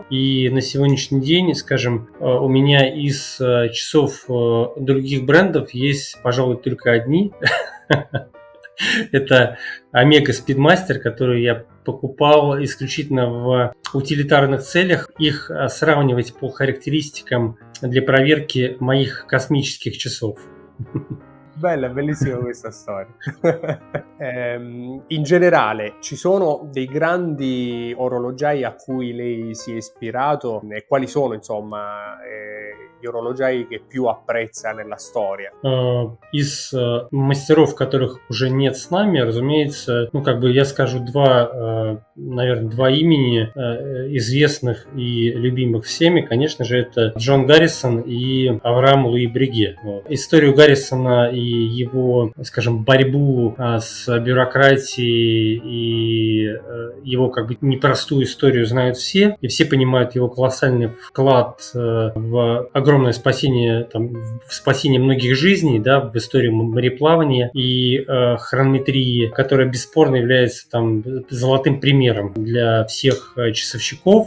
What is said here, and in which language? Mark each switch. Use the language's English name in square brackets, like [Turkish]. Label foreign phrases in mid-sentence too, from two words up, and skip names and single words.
[Russian] И на сегодняшний день, скажем, у меня из часов других брендов есть, пожалуй, только одни. Это Omega Speedmaster, который я покупал исключительно в утилитарных целях. Их сравнивать по характеристикам для проверки моих космических часов. [Italian] Bella, bellissima questa storia. In generale, ci sono dei grandi orologiai a cui lei si è ispirato e quali sono, insomma, gli orologiai che più apprezza nella storia? [Russian] Из мастеров, которых уже нет с нами, разумеется, я скажу два имени известных и любимых всеми. Конечно же, это Джон Гаррисон и Авраам Луи Бреге. Историю Гаррисона и его, скажем, борьбу с бюрократией и его непростую историю знают все, и все понимают его колоссальный вклад в огромное спасение, в спасение многих жизней, в историю мореплавания и хронометрии, которая бесспорно является золотым примером для всех часовщиков.